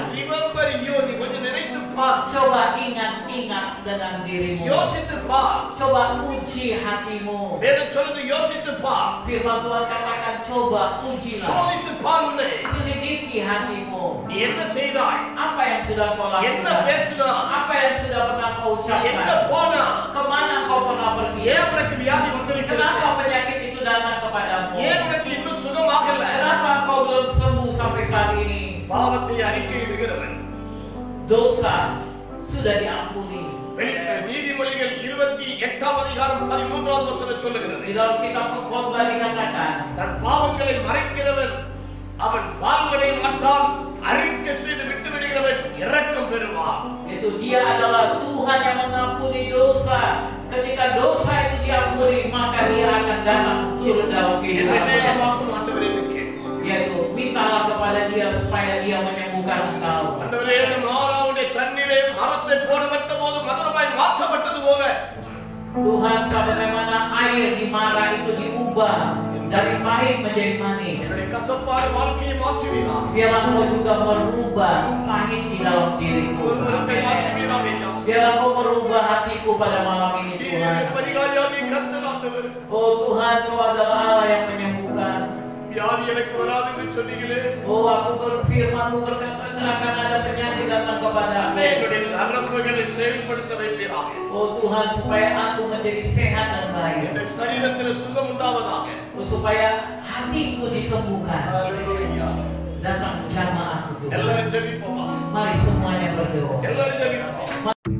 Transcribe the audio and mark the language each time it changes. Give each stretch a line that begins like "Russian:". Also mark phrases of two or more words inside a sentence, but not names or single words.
English: Remember you,
Tamil: நீ கொஞ்சம் நினைத்து பார்.
Indonesian: Coba ingat-ingat dengan dirimu.
Tamil: யோசித்து பார்.
Indonesian: Coba uji hatimu.
Tamil: வேதம் சொல்லுது யோசித்து பார்.
Indonesian: Firman Tuhan katakan, coba ujilah.
Tamil: சோதித்து பார் உன்னை.
Indonesian: Selidiki hatimu.
Tamil: நீ என்ன செய்தாய்?
Indonesian: Apa yang sudah kau
Tamil: என்ன
Indonesian: lakukan?
Tamil: பேசினா?
Indonesian: Apa yang sudah pernah kau
Tamil: எங்க
Indonesian: ucapkan?
Tamil: போனா?
Indonesian: Kemana kau pernah pergi?
Tamil: ஏன் உனக்கு வியாதி வந்திருக்கிறது?
Indonesian: Kenapa penyakit itu datang kepadamu?
Tamil: ஏன் உனக்கு இன்னும் சுகமாகல?
Indonesian: Kenapa kau belum sembuh sampai saat ini?
Tamil: பாவத்தை அறிக்கையிடுகிறவன்
Indonesian: Dosa sudah diampuni.
Tamil: நீதிமொழிகள் 28ஆம் அதிகாரம் 13ஆவது வசனம் சொல்லுகிறது.
Indonesian: Di dalam kitab Pengkhotbah dikatakan,
Tamil: தன் பாவங்களை மறைக்கிறவன் அவன் வாழ்வதை மாட்டான், அறிக்கை செய்து விட்டு விடுகிறவன் இரக்கம் பெறுவான்.
Indonesian: itu dia adalah Tuhan yang mengampuni dosa. Ketika dosa itu diampuni, maka dia akan datang turun dalam kehidupan.
Tamil: என்னையும் ஆண்டவரே என்று கேள்.
Indonesian: Yaitu mintalah kepada dia supaya dia menyembuhkan engkau.
Tamil: ஆண்டவரே, மாறாவுடைய தண்ணீரை மரத்தை போடப்பட்ட போது மதுரமாய் மாற்றப்பட்டது போல
Indonesian: Tuhan, sebagaimana air di Mara itu diubah dari pahit menjadi manis,
Tamil: என்னுடைய கசப்பான வாழ்க்கையை மாற்றுவீராக.
Indonesian: biarlah kau juga merubah pahit di dalam diriku.
Tamil: முறுமுறுப்பை மாற்றுவீராக ஐயா.
Indonesian: Biarlah kau merubah hatiku pada malam ini,
Tamil: நீர்
Indonesian: Tuhan.
Tamil: என்னுடைய பரிகாரியாகிய கர்த்தர் ஆண்டவரே.
Indonesian: Oh Tuhan, kau adalah Allah yang menyembuhkan.
Tamil: வியாதி எனக்கு வராது என்று சொன்னீங்களே.
Indonesian: Oh, aku berfirman-Mu berkata tidak akan ada penyakit datang kepadaku.
Tamil: என்னுடைய நரம்புகளை செயல்படுத்த வைப்பீராக.
Indonesian: Oh Tuhan, supaya aku menjadi sehat dan baik.
Tamil: என்னுடைய சரீரத்தில் சுகம் உண்டாவதாக.
Indonesian: Oh, supaya hatiku disembuhkan.
Tamil: ஹalleluya.
Indonesian: Datang jamah aku Tuhan.
Tamil: எல்லாரும் ஜெபிப்போமா?
Indonesian: Mari semuanya berdoa.
Tamil: எல்லாரும் ஜெபிப்போம்.